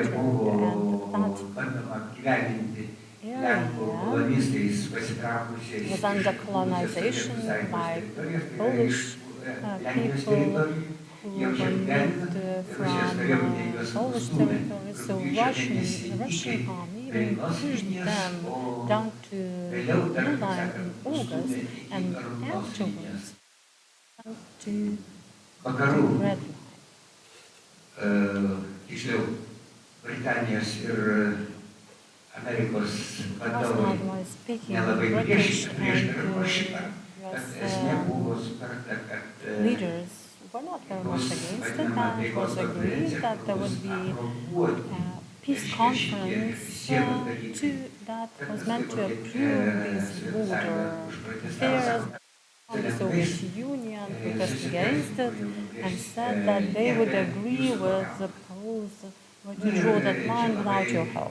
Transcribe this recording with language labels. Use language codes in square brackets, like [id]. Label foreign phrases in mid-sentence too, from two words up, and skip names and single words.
[en] and that area was under colonization by Polish people who were moved from Polish territories, so the Russian army even pushed them down to the blue line in August, and afterwards to the red line. [lt] Tiksliau, Britanijos ir Amerikos vadovai nelabai prieštaravo šitą, kad esmė buvo sutarta, kad [en] leaders were not very much against it, and it was agreed that there would be a peace conference that was meant to approve these border affairs. The Soviet Union protested against it and said that they would agree with the Poles to draw that line without your help.